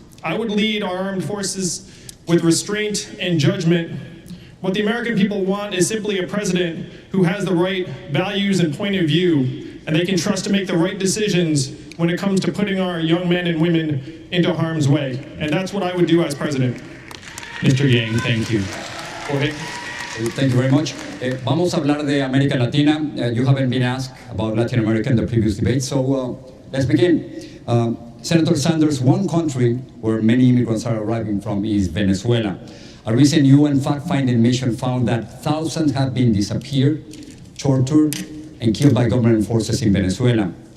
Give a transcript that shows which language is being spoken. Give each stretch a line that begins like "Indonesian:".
English: I would lead our armed forces with restraint and judgment. What the American people want is simply a president who has the right values and point of view, and they can trust to make the right decisions when it comes to putting our young men and women into harm's way. And that's what I would do as president. Mr. Yang, thank you. Jorge. Thank you very much.
Spanish: Vamos a hablar de América Latina.
English: You haven't been asked about Latin America in the previous debate, so let's begin. Senator Sanders, one country where many immigrants are arriving from is Venezuela. A recent UN fact-finding mission found that thousands have been disappeared, tortured, and killed by government forces in Venezuela.